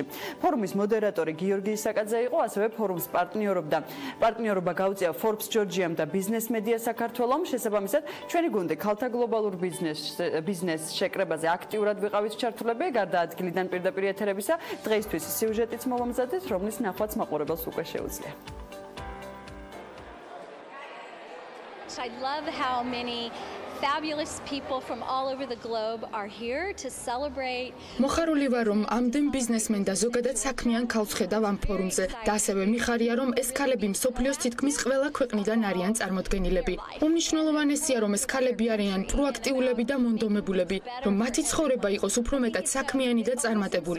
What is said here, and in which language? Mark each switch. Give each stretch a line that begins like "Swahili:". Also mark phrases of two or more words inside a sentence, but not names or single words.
Georgian: ფორუმის მოდერატორი გიორგი ისაკაძე იყო, ასევე ფორუმს პარტნიორობა გაუწია Forbes Georgiam და ბიზნეს მედია საქართველომ. შესაბამისად, ჩვენი გუნდი ქალთა გლობალურ ბიზნეს შეკრებაზე აქტიურად ვიყავით ჩართულები, გარდა ადგილიდან პირდაპირ ეთერებისა, დღეისთვის სიუჟეტიც მოვამზადეთ, რომლის ნახვაც მაყურებელს უკვე შეუძლია.
English: I love how many fabulous people from all over the globe are here to celebrate.
Georgian: მოხარული ვარ, რომ ამდენ ბიზნესმენ და ზოგადად საქმიან ქალს ხედავ ამ ფორუმზე და ასევე მიხარია, რომ ეს ქალები მსოფლიოს თითქმის ყველა ქვეყნიდან არიან წარმოდგენილები. უმნიშვნელოვანესია, რომ ეს ქალები არიან პროაქტიულები და მონდომებულები, რომ მათი ცხოვრება იყოს უფრო მეტად საქმიანი და წარმატებული.